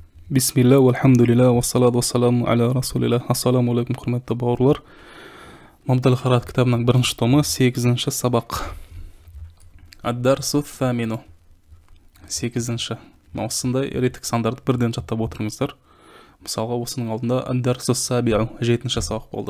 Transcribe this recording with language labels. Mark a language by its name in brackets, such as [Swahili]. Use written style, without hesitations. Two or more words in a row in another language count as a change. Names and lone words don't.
[Arabic] بسم الله، والحمد لله، والصلاة والسلام على رسول الله. السلام عليكم, [Kazakh] құрметті бауырлар. Мамдал Харат кітабының бірінші томы, 8-ші сабақ. [Arabic] الدرس الثامن. 8-ші. [Kazakh] Осындай ретік сандарды бірден жаттап отырыңыздар. Мысалға, осының алдында [Arabic] الدرس السابع, [Kazakh] 7-ші сабақ болды.